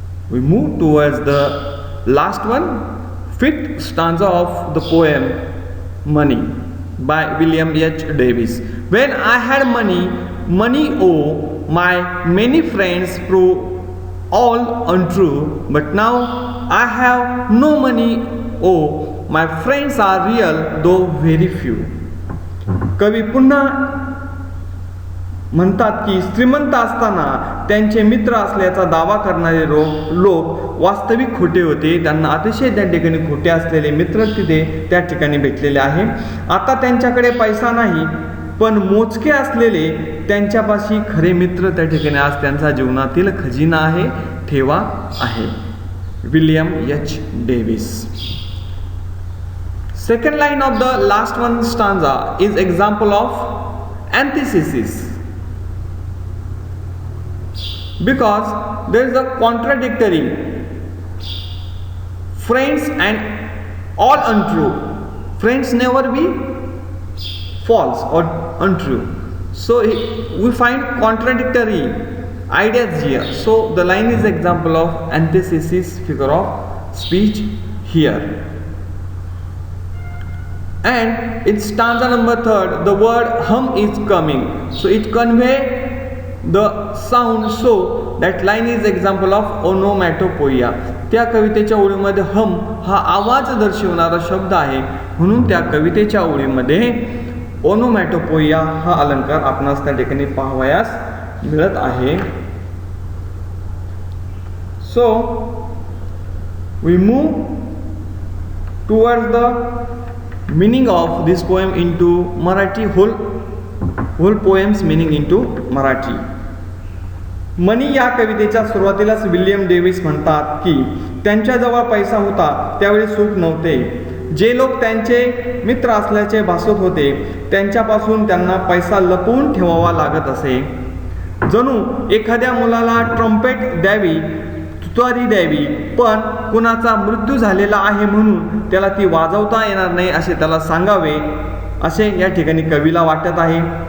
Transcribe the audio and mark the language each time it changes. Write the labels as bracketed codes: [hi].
[en] We move towards the last one, fifth stanza of the poem Money by William H. Davis. When I had money, oh, my many friends prove all untrue, but now I have no money, oh, my friends are real though very few. [mr] कवी पुन्हा म्हणतात की श्रीमंत असताना त्यांचे मित्र असल्याचा दावा करणारे लोक वास्तविक खोटे होते. त्यांना अतिशय त्या ठिकाणी खोटे असलेले मित्र तिथे त्या ठिकाणी भेटलेले आहे. आता त्यांच्याकडे पैसा नाही, पण मोजके असलेले त्यांच्यापाशी खरे मित्र त्या ठिकाणी आज त्यांचा जीवनातील खजिना आहे, ठेवा आहे. William H Davis. [en] Second line of the last one stanza is example of antithesis, because there is a contradictory, friends and all untrue. Friends never be false or untrue. So we find contradictory ideas here. So the line is example of antithesis, figure of speech here. And in stanza number 3, the word hum is coming, so it convey the sound. So that line is example of onomatopoeia. [mr] त्या कवितेच्या ओळीमध्ये हम हा आवाज दर्शवणारा शब्द आहे, म्हणून त्या कवितेच्या ओळीमध्ये ओनोमॅटोपोइया हा अलंकार आपणास त्या ठिकाणी पाहावयास मिळत आहे. [en] So we move towards the meaning of this poem into Marathi, whole poems meaning into Marathi. [mr] मनी या कवितेच्या सुरुवातीलाच विल्यम डेव्हिस म्हणतात की त्यांच्याजवळ पैसा होता त्यावेळी सुख नव्हते. जे लोक त्यांचे मित्र असल्याचे भासत होते त्यांच्यापासून त्यांना पैसा लपवून ठेवावा लागत असे. जणू एखाद्या मुलाला ट्रम्पेट द्यावी, तुतारी द्यावी, पण कुणाचा मृत्यू झालेला आहे म्हणून त्याला ती वाजवता येणार नाही असे त्याला सांगावे, असे या ठिकाणी कवीला वाटत आहे.